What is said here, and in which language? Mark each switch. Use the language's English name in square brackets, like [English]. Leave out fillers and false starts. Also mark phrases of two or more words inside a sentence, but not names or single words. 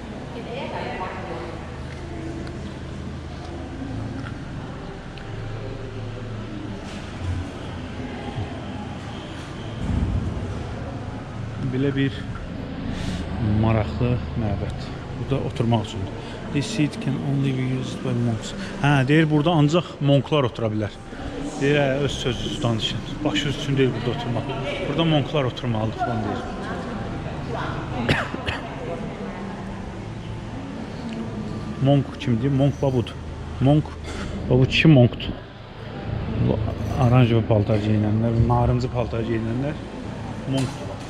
[Azerbaijani] Belə bir maraqlı məbəd. Bu da oturmaq üçündür. [English] This seat can only be used by monks. [Azerbaijani] Deyir burada ancaq monklar otura bilər. Deyir, öz sözü danışın. Başınız üçün deyil burada oturmaq. Burada monklar oturmalıdır falan deyir. Monk kimdir? Monk Babud. Monk Babud kişi monkdur. Aranjı paltar giyinənlər, narıncı paltar giyinənlər monkdur.